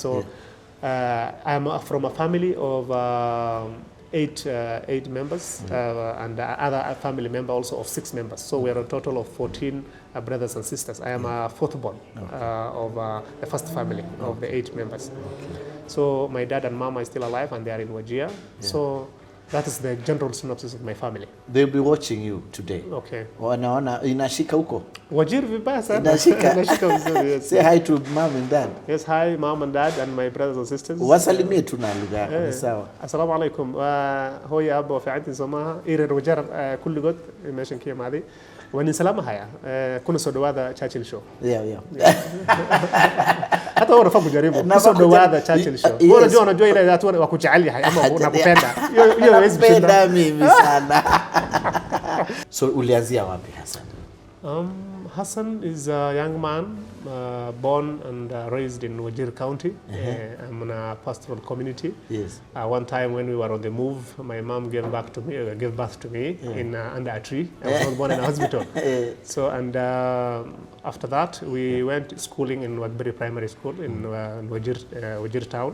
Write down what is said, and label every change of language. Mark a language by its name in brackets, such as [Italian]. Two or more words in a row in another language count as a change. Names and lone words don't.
[English] So I'm from a family of 8 members, and other family member also of 6 members. So we are a total of 14 brothers and sisters. I am a 4th born of the first family of the 8 members. So my dad and mom are still alive and they are in Wajir. So that is the general synopsis of my family. They'll be watching you today. Okay. [Swahili] Wanaona inashika huko. Wajir vibaya sana. Inashika. Inashika vizuri, [English] yes. Say hi to mom and dad. Yes, hi mom and dad and my brothers and sisters. [Swahili] Wasalimie tu na lugha yako, ni sawa. [Arabic] Assalamu alaikum. [Somali] Hooyo abo wa fiicantiin Soomaha. Ireer Wajar kulligood meeshan ka imaaday. Waan salaamahaya. Kuna soo dhawaada Churchill Show. [English] Yeah. [Swahili] Hata wao kujaribu kusoo dhawaada Churchill Show. Unajua ile watu wakujali yahay ama unakupenda. Hiyo hawezi kushinda mimi sana. So ulianzia wapi Hassan? [English] Hassan is a young man born and raised in Wajir County. I'm in a pastoral community. Yes. One time when we were on the move, my mom gave birth to me in under a tree. I was not born in a hospital. So and after that we went schooling in Wadbury Primary School in Wajir town.